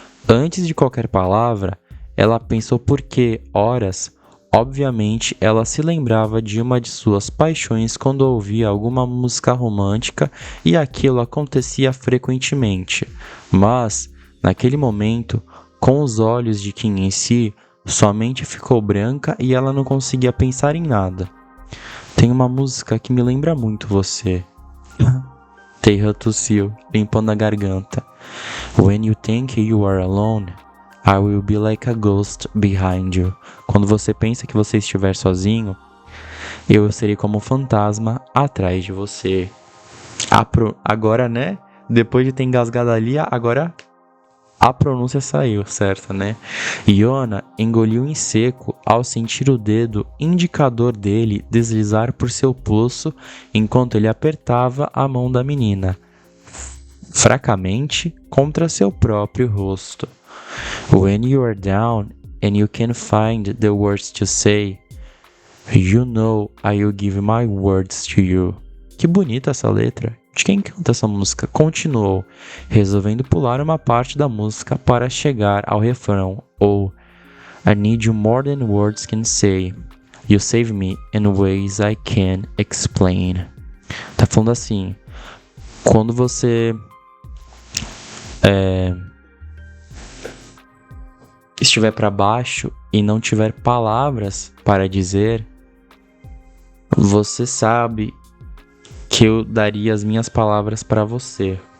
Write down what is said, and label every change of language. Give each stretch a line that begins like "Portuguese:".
Portuguese: Antes de qualquer palavra, ela pensou por que, horas, obviamente, ela se lembrava de uma de suas paixões quando ouvia alguma música romântica e aquilo acontecia frequentemente. Mas, naquele momento, com os olhos de Kim em si, sua mente ficou branca e ela não conseguia pensar em nada. Tem uma música que me lembra muito você. Taehan tossiu, limpando a garganta.
English: When you think you are alone, I will be like a ghost behind you.
Portuguese: Quando você pensa que você estiver sozinho, eu serei como um fantasma atrás de você. Agora, né? Depois de ter engasgado ali, agora a pronúncia saiu, certa, né? Yona engoliu em seco ao sentir o dedo indicador dele deslizar por seu pulso enquanto ele apertava a mão da menina, fracamente contra seu próprio rosto.
English: When you are down and you can't find the words to say, you know I will give my words to you.
Portuguese: Que bonita essa letra. De quem canta essa música? Continuou, resolvendo pular uma parte da música para chegar ao refrão, ou
English: I need you more than words can say. You save me in ways I can't explain.
Portuguese: Tá falando assim, quando você estiver para baixo e não tiver palavras para dizer, você sabe que eu daria as minhas palavras para você.